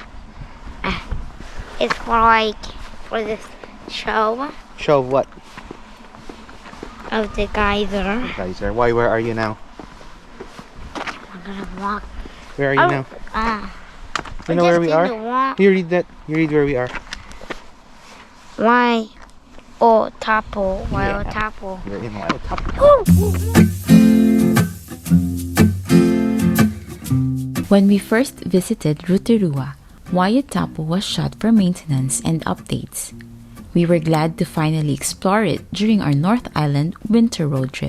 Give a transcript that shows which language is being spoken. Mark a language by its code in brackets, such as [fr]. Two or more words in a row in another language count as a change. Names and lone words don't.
[en] It's for this show Show of what? of the geyser. Geyser. Why, where are you now? I'm gonna walk. Where are you now? You know where we are? You read that. You read where we are. Wai-o-Tapu. Wai-o-Tapu. We're in Wai-o-Tapu. When we first visited Rotorua, Wai-o-Tapu was shut for maintenance and updates. We were glad to finally explore it during our North Island winter road trip.